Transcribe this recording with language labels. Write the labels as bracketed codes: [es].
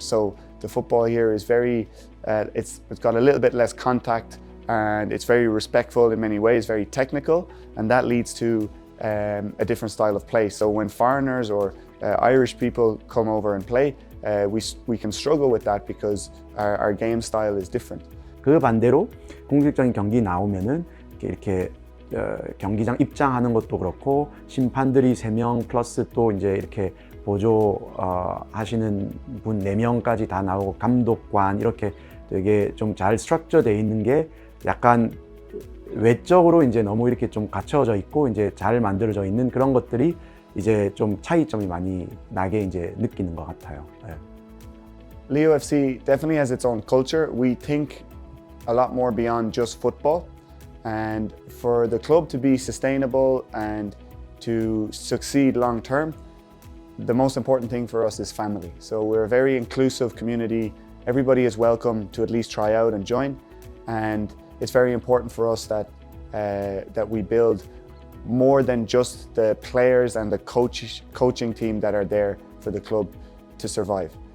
[en] So the football here is very, it's got a little bit less contact, and it's very respectful in many ways, very technical, and that leads to a different style of play. So when foreigners or Irish people come over and play, we can struggle with that because our game style is different. [ko] 그 반대로 공식적인 경기 나오면은 이렇게 경기장 입장하는 것도 그렇고 심판들이 3명 플러스 또 이제 이렇게 보조 하시는 분 4명까지 다 나오고 감독관 이렇게 되게 좀 잘 스트럭처 돼 있는 게 약간 외적으로 이제 너무 이렇게 좀 갖춰져 있고 이제 잘 만들어져 있는 그런 것들이 이제 좀 차이점이 많이 나게 이제 느끼는 것 같아요. 네. [en] Leo FC definitely has its own culture. We think a lot more beyond just football, and for the club to be sustainable and to succeed long term, the most important thing for us is family. So we're a very inclusive community. Everybody is welcome to at least try out and join, and it's very important for us that that we build more than just the players and the coaching team that are there for the club to survive.